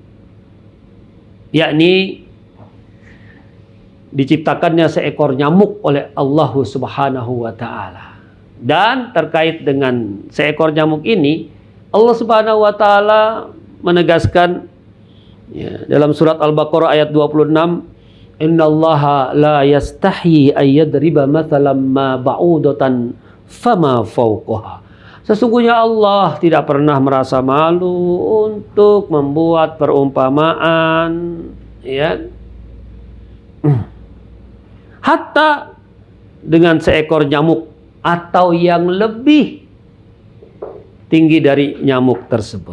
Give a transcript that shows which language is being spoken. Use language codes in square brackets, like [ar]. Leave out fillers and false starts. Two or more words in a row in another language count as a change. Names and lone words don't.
[id] Yakni diciptakannya seekor nyamuk oleh Allah [ar] سبحانه وتعالى. [id] Dan terkait dengan seekor nyamuk ini, Allah [ar] سبحانه وتعالى [id] menegaskan dalam surat Al-Baqarah ayat 26, [ar] "إن الله لا يستحيي أن يضرب مثلا ما بعوضة فما فوقها." [id] Sesungguhnya Allah tidak pernah merasa malu untuk membuat perumpamaan hatta dengan seekor nyamuk atau yang lebih tinggi dari nyamuk tersebut.